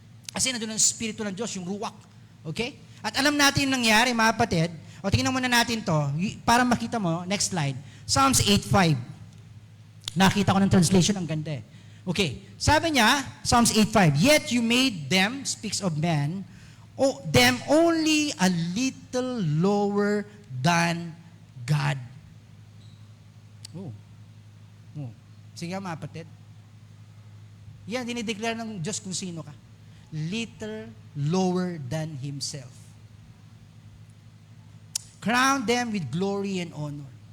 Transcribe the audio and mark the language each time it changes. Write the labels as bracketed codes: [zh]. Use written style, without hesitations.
[tl] Kasi nandun ang Espiritu ng Diyos, yung ruwak. Okay? At alam natin yung nangyari, mga kapatid. O tingnan muna natin to, para makita mo, [en] next slide. [tl] Psalms 8:5. Nakita ko ng translation, ang ganda eh. [en] Okay, [tl] sabi niya, [en] Psalms 8:5, yet you made them, speaks of men, them only a little lower than God. [tl] Oh. Sige mga kapatid. Yan, dinideclare ng Diyos kung sino ka. [en] Little lower than Himself. Crown them with glory and honor.